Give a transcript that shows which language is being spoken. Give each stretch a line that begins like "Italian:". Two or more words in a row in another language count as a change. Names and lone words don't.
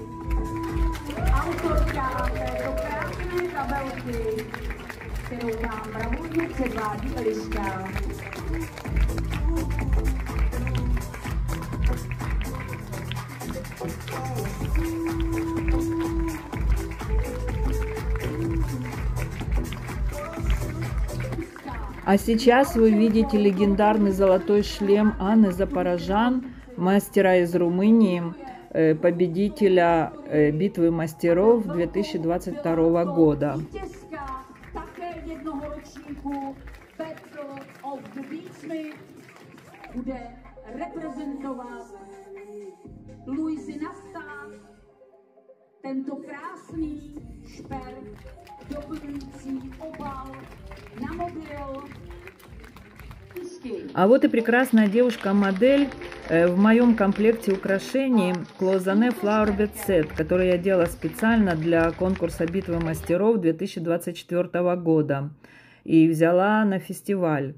Czech: autorka této krásné kabelky, kterou vám bravurně předvádí Eliška.
Russian: А сейчас вы видите легендарный золотой шлем Анны Запорожан, мастера из Румынии, победителя битвы мастеров 2022 года.
Czech: Bude reprezentovat Luisi Nasta, tento krásný šperk, doplňující obal na mobil.
Russian: А вот и прекрасная девушка-модель в моем комплекте украшений Cloisonné Flower Bed Set, который я делала специально для конкурса «Битвы мастеров» 2024 года и взяла на фестиваль.